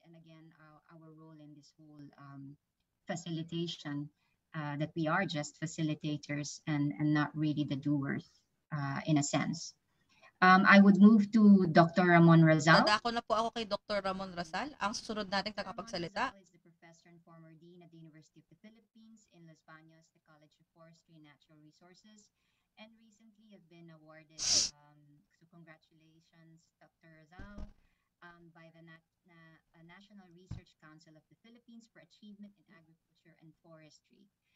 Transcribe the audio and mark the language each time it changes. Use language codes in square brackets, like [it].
[en] And again, our role in this whole facilitation, that we are just facilitators and not really the doers in a sense. I would move to Dr. Ramon Razal. [tl] Dadako na po ako kay Dr. Ramon Razal, ang susunod nating tagapagsalita. [en] Is the professor and former dean at the University of the Philippines in Las Bañas, the College of Forestry and Natural Resources, and recently have been awarded, so congratulations, Dr. Razal, by the National Research Council of the Philippines for Achievement in Agriculture and Forestry.